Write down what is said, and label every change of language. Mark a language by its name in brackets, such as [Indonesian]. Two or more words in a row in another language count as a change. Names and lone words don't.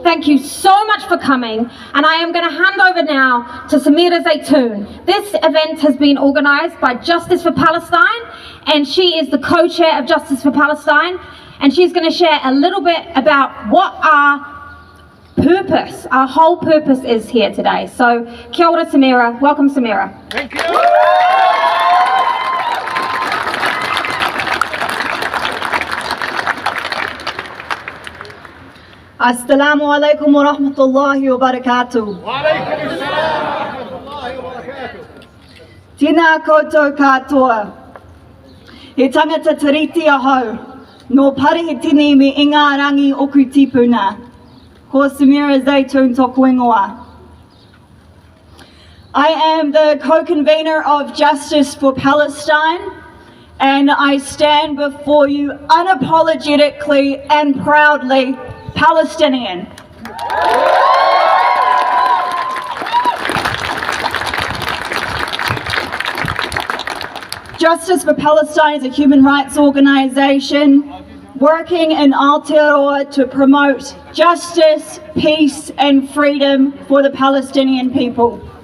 [English] Thank you so much for coming. And I am going to hand over now to Samira Zaytoun. This event has been organised by Justice for Palestine, and she is the co-chair of Justice for Palestine. And she's going to share a little bit about what our purpose, our whole purpose is here today. So, [Māori] kia ora [English] Samira. Welcome, Samira. Thank you. [Arabic] السلام عليكم ورحمة الله وبركاته. وعليكم السلام ورحمة الله وبركاته. [Māori] Tēnā koutou katoa. He tangata tiriti ahau, no pare he tini me inga rangi oku tipuna. Ko Samira Zaytoun tōku ingoa. [English] I am the co-convener of Justice for Palestine, and I stand before you unapologetically and proudly Palestinian. Justice for Palestine is a human rights organisation working in Aotearoa to promote justice, peace and freedom for the Palestinian people.